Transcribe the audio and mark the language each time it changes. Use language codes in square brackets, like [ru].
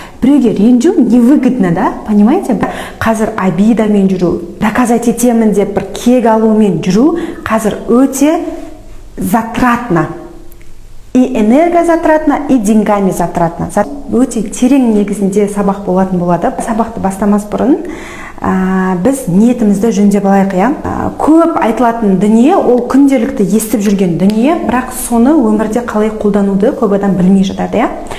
[kk] біреуге ренжу [ru] невыгодно, да, понимаете? [kk] Қазір обидамен жүру, доказать етемін деп бір кек алумен жүру қазір өте затратно. [ru] И энергозатратно, и деньгами затратно. [kk] Өте терең негізінде сабақ болатын болады. Сабақты бастамас бұрын біз ниетімізді жөндеп алайық, иә. Көп айтылатын дүние, ол күнделікті естіп жүрген дүние, бірақ соны өмірде қалай қолдануды көп адам білмей жатады, иә.